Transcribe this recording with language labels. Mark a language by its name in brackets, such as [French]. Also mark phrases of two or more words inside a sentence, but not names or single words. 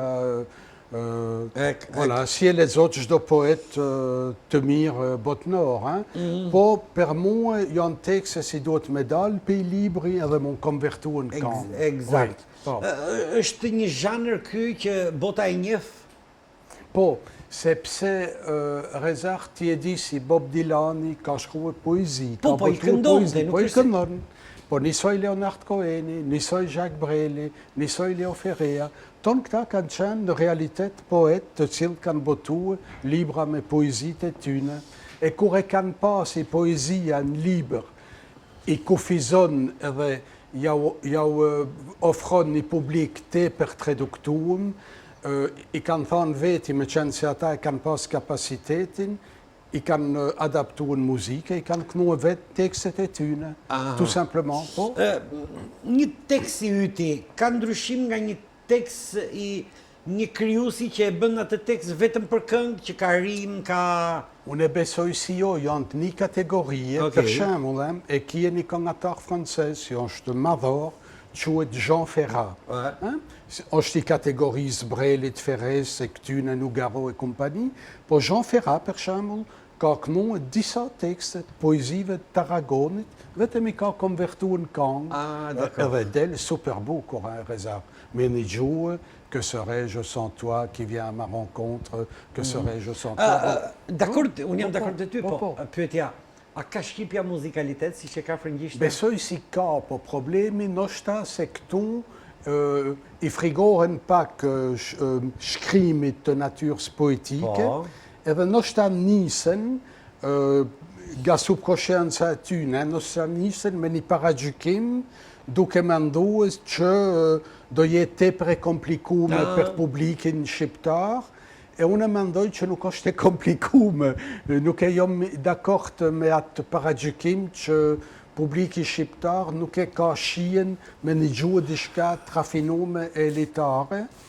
[Albanian] Voilà, si e lexon çdo poet të mirë botnor, po për mua janë tekste si duhet me dalë për i libri edhe mund konvertuar në këngë. Eksakt. Është një zhanër ky që bota e njeh Po, sepse rezar ti e di si Bob Dylan ka shkruar poezi, Po, ka po, i botuar këndonte, poezi, nuk po i është se- këndon. Po nisoj Leonard Coheni, nisoj Jacques Brel, nisoj Leo Ferrea, ton këta kanë qenë në realitet poet të cilët kanë botuar libra me poezit e tyne, e kur e kanë pas i poezia në libër, i kufizon edhe jau ofron një publik tepër të reduktuar, i kanë thonë veti me qenë se ata e kanë pas kapacitetin, i kanë adaptuar në muzike, i kanë kënuar vetë tekstet e tyne, [French] tout simplement. [Albanian] Po? Një tekst i yti ka ndryshim nga një tekst i një krijuesi që e bën atë tekst vetëm për këngë, që ka rim, ka... Unë e besoj si jo, janë të një kategorie, Okej. për shembull, e kje një këngëtar francez, që është madhor, quhet Jean Ferrat. Është i kategorisë Brelit, Ferrez, e këtyne Nougaro e kompani, po Jean Ferrat, për shembull, ka kënuar disa tekstet poezive të Aragonit, vetëm i ka konvertuar në këngë, edhe del super bukur, Reza. Me një gjuhë, [French] que serais-je sans toi qui viens à ma rencontre, que serais-je sans toi. [Albanian] Dakord, unë jam dakord të ty, po, po po. pyetja, a ka shqipja muzikalitet si që ka frëngjishtë? Besoj si ka, po problemi ndoshta se këtu i frigohen pak shkrimit të natyrës poetike, Po. edhe ndoshta nisen nga subkonscienca e tyne, ndoshta nisen me një paragjykim duke menduar që do jetë tepër e komplikuar për publikin shqiptar, e unë mendoj që nuk është e komplikuar, nuk e jam dakord me atë paragjykim që publiki shqiptar nuk e ka shijen me një gjuhë diçka të rafinuar e elitare.